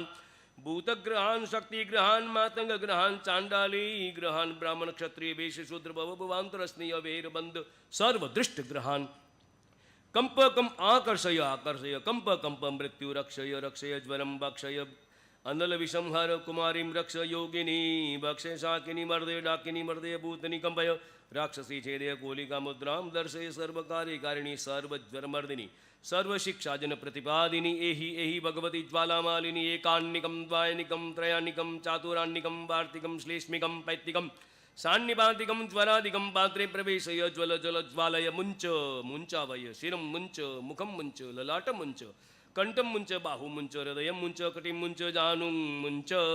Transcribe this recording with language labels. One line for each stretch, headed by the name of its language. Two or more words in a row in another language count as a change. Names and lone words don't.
Sanskrit: भूतग्रहान् शक्तिग्रहान् मातंगग्रहान् चांडाली ग्रहान् ब्राह्मण क्षत्रिय वैश्य शूद्र भवभवान्तरस्नेय वैरबंध सर्वदृष्टग्रहान् कंप कम आकर्षय आकर्षय कंप कंप मृत्यु रक्षय रक्षय ज्वरम भक्षय अनल विषंहर कुमारीं रक्ष योगिनी भक्षय शाकिनी मर्दय डाकिनी मर्दय भूतनी कंपय राक्षसी छेदय कोलिका मुद्रां दर्शय सर्वकार्यकारिणी सर्वज्वरमर्दिनी सर्वशिक्षाजन प्रतिपादिनी एहि एहि भगवती ज्वालामालिनी एकान्निकं द्वायनिकं त्रयान्निकं चातुरान्निकं वार्तिकं श्लेष्मिकं पैत्तिकं सान्निपातिकं ज्वरादिकं पात्रे प्रवेशय ज्वल जल ज्वालय मुञ्च मुञ्चावय शिरं मुञ्च मुखं मुञ्च ललाटं मुञ्च कंठं मुञ्च बाहु मुञ्च हृदयं मुञ्च कटिं मुञ्च जानुं मुञ्च